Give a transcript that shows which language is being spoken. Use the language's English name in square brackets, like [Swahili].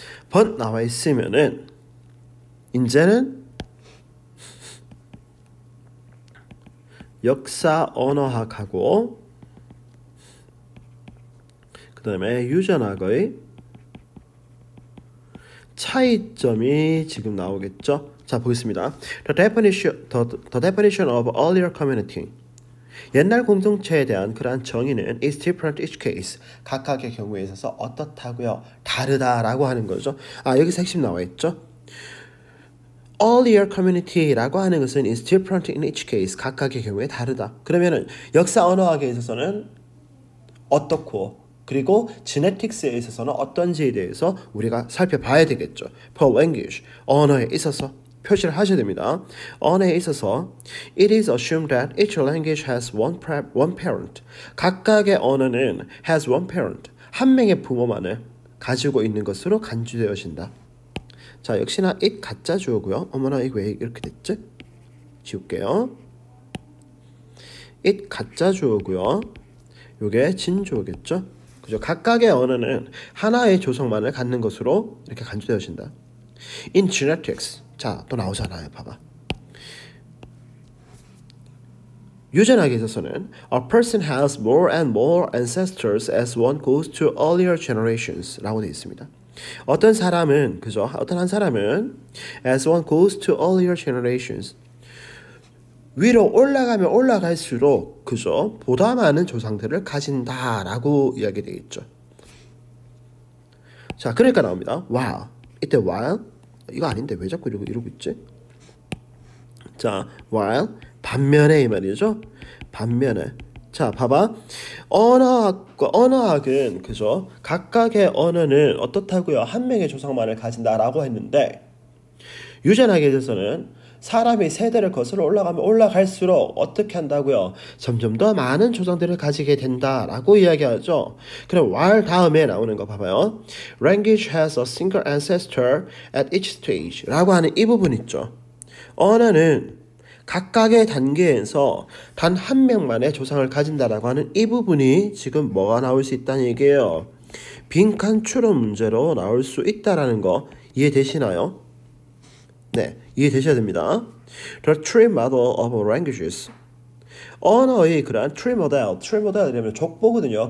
[Korean] but 나와 있으면은 이제는 역사 언어학하고 그 다음에 유전학의 차이점이 지금 나오겠죠. 자 보겠습니다. [English] The definition of earlier community. [Korean] 옛날 공동체에 대한 그러한 정의는 [English] is different each case. [Korean] 각각의 경우에 있어서 어떻다고요? 다르다라고 하는 거죠. 아 여기서 핵심 나와 있죠. [English] Earlier community [Korean] 라고 하는 것은 [English] is different in each case. [Korean] 각각의 경우에 다르다. 그러면은 역사 언어학에 있어서는 어떻고 그리고 genetics에 있어서는 어떤지에 대해서 우리가 살펴봐야 되겠죠. [English] For language, [Korean] 언어에 있어서 표시를 하셔야 됩니다. 언어에 있어서 [English] it is assumed that each language has one parent. [Korean] 각각의 언어는 [English] has one parent. [Korean] 한 명의 부모만을 가지고 있는 것으로 간주되어진다. 자, 역시나 it 가짜 주어고요. 어머나 이거 왜 이렇게 됐지? 지울게요. it 가짜 주어고요. 요게 진주어겠죠? 그죠? 각각의 언어는 하나의 조성만을 갖는 것으로 이렇게 간주되어진다. [English] In genetics, [Korean] 자, 또 나오잖아요. 봐봐. 유전학에 있어서는 [English] a person has more and more ancestors as one goes to earlier generations [Korean] 라고 되어 있습니다. 어떤 사람은, 그죠? 어떤 한 사람은 [English] as one goes to earlier generations [Korean] 위로 올라가면 올라갈수록 그죠? 보다 많은 조상들을 가진다라고 이야기되어 있죠. 자, 그러니까 나옵니다. while. 이때 while 이거 아닌데 왜 자꾸 이러고 있지? 자, while 반면에 이 말이죠. 반면에. 자, 봐봐. 언어학과 언어학은 그죠? 각각의 언어는 어떻다고요? 한 명의 조상만을 가진다라고 했는데 유전학에 대해서는 사람이 세대를 거슬러 올라가면 올라갈수록 어떻게 한다고요? 점점 더 많은 조상들을 가지게 된다라고 이야기하죠. 그럼 while 다음에 나오는 거 봐봐요. [English] Language has a single ancestor at each stage [Korean] 라고 하는 이 부분 있죠. 언어는 각각의 단계에서 단 한 명만의 조상을 가진다라고 하는 이 부분이 지금 뭐가 나올 수 있다는 얘기예요. 빈칸 추론 문제로 나올 수 있다라는 거 이해되시나요? 네, 이해되셔야 됩니다. [English] The tree model of languages. [Korean] 언어의 그러한 tree model이라면 족보거든요.